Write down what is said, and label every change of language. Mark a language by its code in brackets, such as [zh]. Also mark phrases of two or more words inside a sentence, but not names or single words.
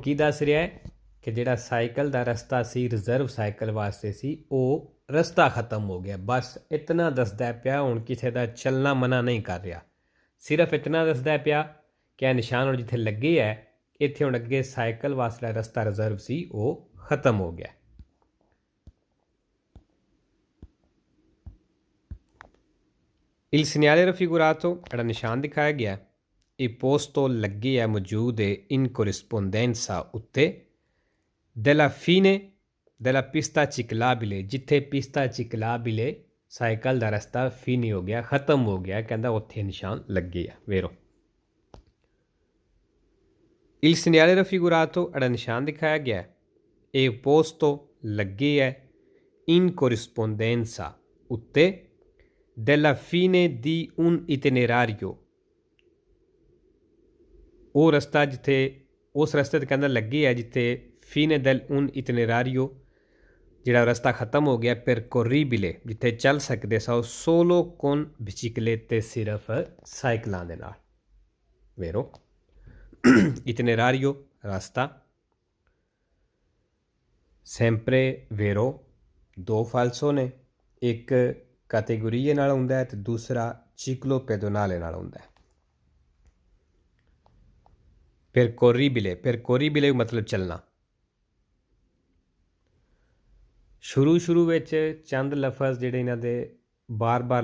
[pa] ਕੀ ਦੱਸ ਰਿਹਾ ਹੈ ਕਿ ਜਿਹੜਾ ਸਾਈਕਲ ਦਾ ਰਸਤਾ ਸੀ ਰਿਜ਼ਰਵ ਸਾਈਕਲ ਵਾਸਤੇ ਸੀ ਉਹ ਰਸਤਾ ਖਤਮ ਹੋ ਗਿਆ ਬਸ ਇਤਨਾ ਦੱਸਦਾ ਪਿਆ ਹੁਣ ਕਿਸੇ ਦਾ ਚੱਲਣਾ ਮਨਾ ਨਹੀਂ ਕਰ ਰਿਹਾ ਸਿਰਫ ਇਤਨਾ ਦੱਸਦਾ ਪਿਆ ਕਿ ਇਹ ਨਿਸ਼ਾਨ ਹੁਣ ਜਿੱਥੇ ਲੱਗੇ ਹੈ ਇੱਥੇ ਹੁਣ ਅੱਗੇ ਸਾਈਕਲ ਵਾਸਤੇ ਰਸਤਾ ਰਿਜ਼ਰਵ ਸੀ ਉਹ ਖਤਮ ਹੋ ਗਿਆ [it] il segnale raffigurato [pa] ਜਿਹੜਾ ਨਿਸ਼ਾਨ ਦਿਖਾਇਆ ਗਿਆ ਇਹ posto ਲੱਗੇ ਹੈ ਮੌਜੂਦ ਹੈ [it] in corrispondenza [pa] ਉੱਤੇ [it] della fine della pista ciclabile [pa] ਜਿੱਥੇ [it] pista ciclabile [pa] ਸਾਈਕਲ ਦਾ ਰਸਤਾ ਫੀਨੀ ਹੋ ਗਿਆ ਖਤਮ ਹੋ ਗਿਆ ਕਹਿੰਦਾ ਉੱਥੇ ਨਿਸ਼ਾਨ ਲੱਗੇ ਆ ਵੇਰੋ [it] il segnale raffigurato [pa] ਜਿਹੜਾ ਨਿਸ਼ਾਨ ਦਿਖਾਇਆ ਗਿਆ ਇਹ [it] posto [pa] ਲੱਗੇ ਹੈ [it] in corrispondenza ਉੱਤੇ della fine di un itinerario, [pa] ਉਹ ਰਸਤਾ ਜਿੱਥੇ ਉਸ ਰਸਤੇ 'ਤੇ ਕਹਿੰਦਾ ਲੱਗੇ ਹੈ ਜਿੱਥੇ [it] fine del un itinerario [pa] ਜਿਹੜਾ ਰਸਤਾ ਖਤਮ ਹੋ ਗਿਆ ਪਰਕੋਰੀਬਿਲੇ ਜਿੱਥੇ ਚੱਲ ਸਕਦੇ ਸੋ [it] solo con biciclette [pa] ਸਿਰਫ ਸਾਈਕਲਾਂ ਦੇ ਨਾਲ [it] vero itinerario [pa] ਰਸਤਾ [it] sempre vero [pa] ਦੋ ਫਾਲਸੋ ਨੇ ਇੱਕ ਕੈਟੇਗੋਰੀਏ ਨਾਲ ਹੁੰਦਾ ਹੈ ਅਤੇ ਦੂਸਰਾ [it] ciclo pedonale [pa] ਨਾਲ ਹੁੰਦਾ ਹੈ percorribile ਮਤਲਬ ਚੱਲਣਾ ਸ਼ੁਰੂ ਵਿੱਚ ਚੰਦ ਲਫ਼ਜ਼ ਜਿਹੜੇ ਇਹਨਾਂ ਦੇ ਬਾਰ